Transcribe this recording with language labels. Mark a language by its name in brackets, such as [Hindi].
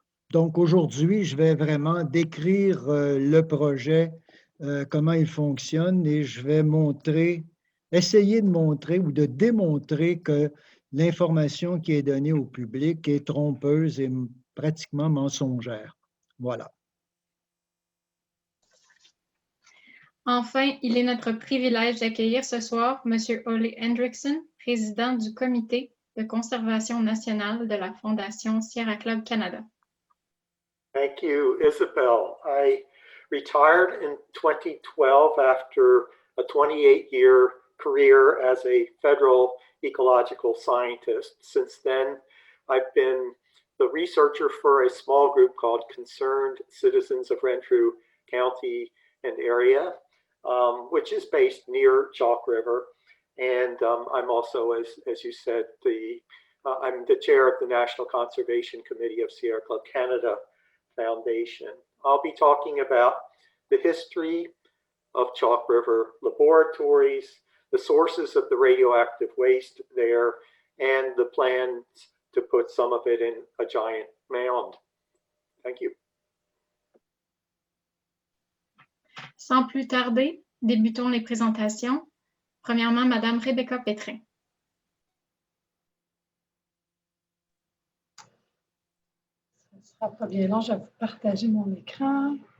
[French] Donc aujourd'hui, je vais vraiment décrire le projet, comment il fonctionne et je vais essayer de montrer ou de démontrer que l'information qui est donnée au public est trompeuse et pratiquement mensongère. Voilà. Enfin, il est notre privilège d'accueillir ce soir M. Ole Hendrickson, président du Comité de conservation nationale de la Fondation Sierra Club Canada. [English] Thank you, Isabel. I retired in 2012 after a 28-year career as a federal ecological scientist. Since then, I've been the researcher for a small group called Concerned Citizens of Renfrew County and Area, which is based near Chalk River. And I'm also, as you said, I'm the chair of the National Conservation Committee of Sierra Club Canada Foundation. I'll be talking about the history of Chalk River laboratories, the sources of the radioactive waste there, and the plans to put some of it in a giant mound. Thank you. [French] Sans plus tarder, débutons les présentations. Premièrement, Mme Rebecca Pétrin. Ce ne sera pas bien long, je vais vous partager mon écran.